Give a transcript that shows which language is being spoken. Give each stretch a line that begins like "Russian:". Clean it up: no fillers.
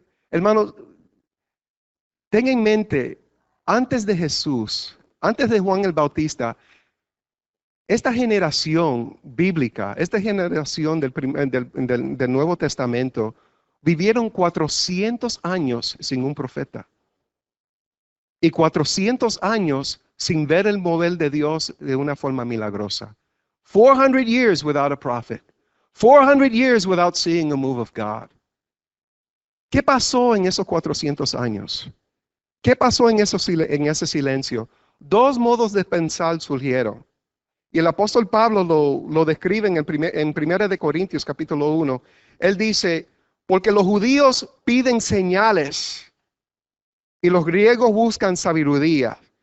Spanish: Hermanos, ten en mente, antes de Jesús, antes de Juan el Bautista, esta generación bíblica, esta generación del Nuevo Testamento, vivieron 400 años sin un profeta y 400 años sin ver el mover de Dios de una forma milagrosa.
English: 400 years without a prophet. 400 years without seeing a move of God.
Spanish: ¿Qué pasó en esos 400 años? ¿Qué pasó en ese silencio? Dos modos de pensar surgieron. Y el apóstol Pablo lo describe en Primera de Corintios capítulo 1. Él dice, porque los judíos piden señales y los griegos buscan sabiduría.